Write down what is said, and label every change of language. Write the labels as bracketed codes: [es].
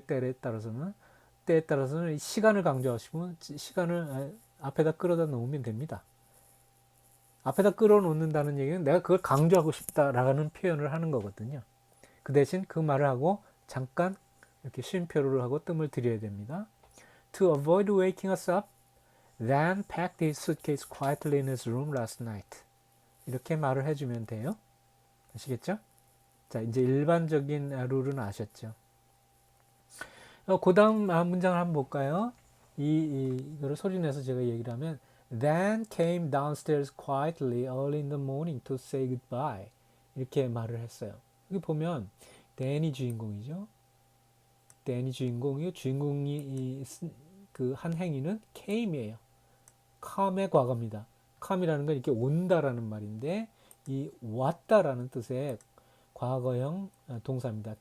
[ko] 때에 따라서는 시간을 강조하시면 시간을 앞에다 끌어다 놓으면 됩니다. 앞에다 끌어놓는다는 얘기는 내가 그걸 강조하고 싶다라는 표현을 하는 거거든요. 그 대신 그 말을 하고 잠깐 이렇게 쉼표를 하고 뜸을 들여야 됩니다. [en] To avoid waking us up, then packed his suitcase quietly in his room last night. [ko] 이렇게 말을 해주면 돼요. 아시겠죠? 자, 이제 일반적인 룰은 아셨죠? 그 다음 문장을 한번 볼까요? 이거를 소리내서 제가 얘기를 하면 [en] Then came downstairs quietly early in the morning to say goodbye. [ko] 이렇게 말을 했어요. 여기 보면 댄이 주인공이죠. 댄이 주인공이요. 주인공이 그 한 행위는 came이에요. come의 과거입니다. come이라는 건 이렇게 온다라는 말인데 이 왔다라는 뜻의 과거형 동사입니다.